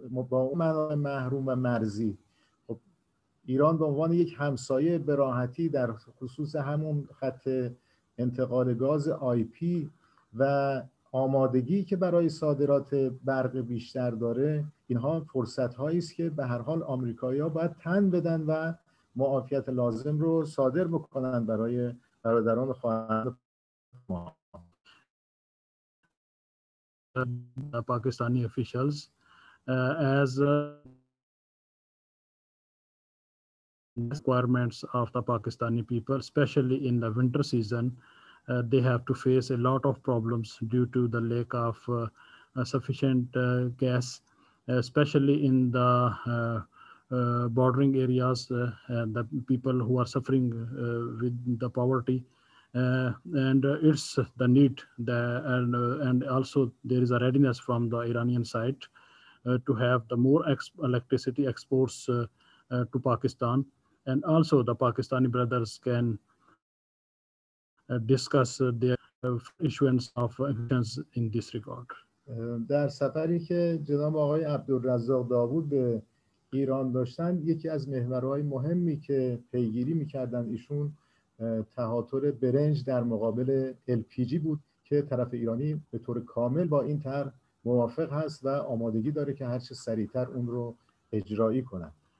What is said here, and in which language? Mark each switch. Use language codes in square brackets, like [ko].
[fa] با اون منابع محروم و مرزی، خب ایران به عنوان یک همسایه به راحتی در خصوص همون خط انتقال گاز IP و آمادگی که برای صادرات برق بیشتر داره، اینها فرصت هایی است که به هر حال آمریکایی‌ها باید تن بدن و معافیت لازم رو صادر بکنن برای برادران خواهران ما. [en] The Pakistani officials as requirements of the Pakistani people, especially in the winter season. They have to face a lot of problems due to the lack of sufficient gas, especially in the bordering areas, the people who are suffering with the poverty. And it's the need and also there is a readiness from the Iranian side to have the more electricity exports to Pakistan, and also the Pakistani brothers can discuss their issuance of exemptions in this regard. [fa] در سفری که جناب آقای عبدالرزاق داوود به ایران داشتن، یکی از محورهای مهمی که پیگیری می‌کردن ایشون تهاتر برنج در مقابل LPG بود که طرف ایرانی به طور کامل با این طرح موافق هست و آمادگی داره که هرچه سریعتر اون رو اجرایی کنن.